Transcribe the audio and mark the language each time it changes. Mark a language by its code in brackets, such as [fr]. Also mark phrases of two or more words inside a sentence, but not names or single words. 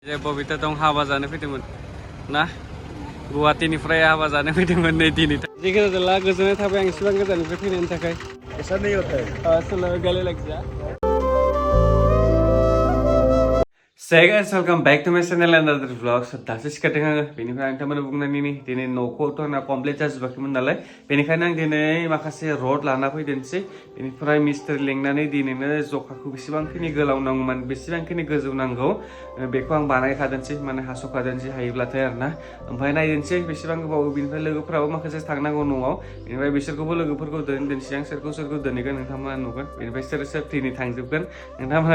[brx] जे बबिता दं हाबा जानो फैदोंमोन ना गुवाहाटीनिफ्राय हाबा जानो फैदोंमोन नै दिनै जिखुनु जाला गोजोननाय थाबाय आं इसेबां गोजाननिफ्राय फैनायनि थाखाय [hi] ऐसा नहीं होता है चलो गले लग जा [en] Hey guys, welcome back to my channel and another vlog. [brx] So दासो सिखारदों आङो बेनिफ्राय आं थारमाने बुंनायनि दिनै न'खौथ' आंना कमप्लिट जाजोबाखैमोन नालाय बेनिखायनो आं दिनै माखासे रड लाना फैदोंसै बेनिफ्राय मिस्ट्रि लिंनानै दिनैनो जखाखौ बेसेबांखिनि गोलाव नांगौमोन बेसेबांखिनि गोजौ नांगौ बेखौ आं बानायखादोंसै माने हास'खादोंसै हायोब्लाथाय आरोना ओमफ्राय नायदोंसै बेसेबां गोबाव बेनिफ्राय लोगोफोराबो माखासे थांनांगौ न'आव बेनिफ्राय बिसोरखौबो लोगोफोरखौ दोनसै आं सोरखौ दोनहैगोन नोंथांमोना नुगोन बेनिफ्राय सोर दिनै थांजोबगोन नोंथांमोना